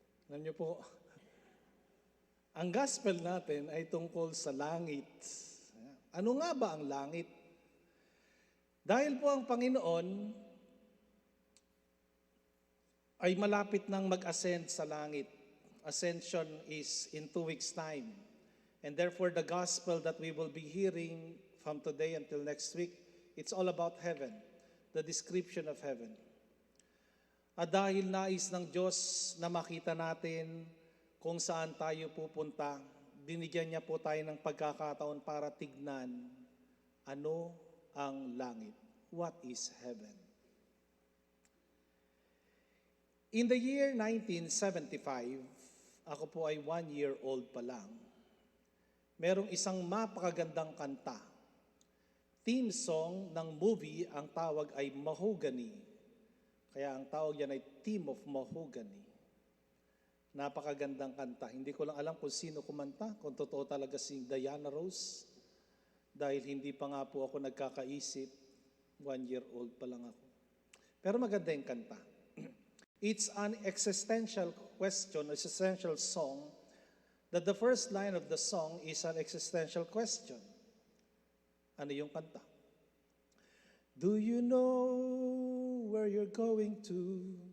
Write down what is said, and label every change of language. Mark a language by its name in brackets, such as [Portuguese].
[Filipino] Alam niyo po, ang gospel natin ay tungkol sa langit. Ano nga ba ang langit? Dahil po ang Panginoon ay malapit nang mag-ascend sa langit. [English] Ascension is in 2 weeks' time. And therefore, the gospel that we will be hearing from today until next week, it's all about heaven, the description of heaven. [Filipino] At dahil nais ng Diyos na makita natin kung saan tayo pupunta, binigyan niya po tayo ng pagkakataon para tignan ano ang langit. [English] What is heaven? In the year 1975, [Filipino] ako po ay 1 year old pa lang, merong isang mapakagandang kanta. Theme song ng movie, ang tawag ay Mahogany. Kaya ang tawag yan ay Theme of Mahogany. Napakagandang kanta. Hindi ko lang alam kung sino kumanta, kung totoo talaga si Diana Rose. Dahil hindi pa nga po ako nagkakaisip, 1 year old pa lang ako. Pero maganda yung kanta. [English] It's an existential question, existential song, that the first line of the song is an existential question. [Filipino] Ano yung kanta? [English] Do you know where you're going to?